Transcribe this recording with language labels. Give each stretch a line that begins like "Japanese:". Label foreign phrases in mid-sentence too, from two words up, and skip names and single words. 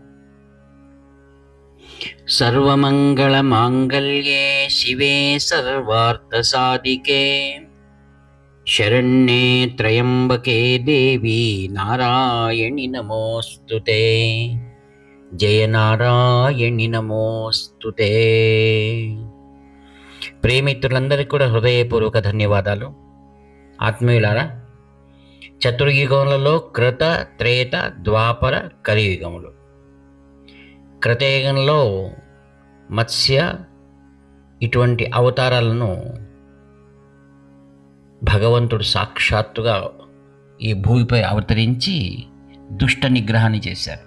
Sanskrit: सर्वमङ्गलमाङ्गल्ये शिवे सर्वार्थसाधिके शरण्ये त्र्यम्बके देवी नारायणि नमोऽस्तुते। जय नारायणि नमोऽस्तुते।
Telugu: ప్రేమితులందరికీ కూడా హృదయపూర్వక ధన్యవాదాలు. ఆత్మీయులారా, చతుర్యుగములలో కృత, త్రేత, ద్వాపర, కలియుగములు. కృతయుగంలో మత్స్య ఇటువంటి అవతారాలను భగవంతుడు సాక్షాత్తుగా ఈ భూమిపై అవతరించి దుష్ట నిగ్రహాన్ని చేశారు.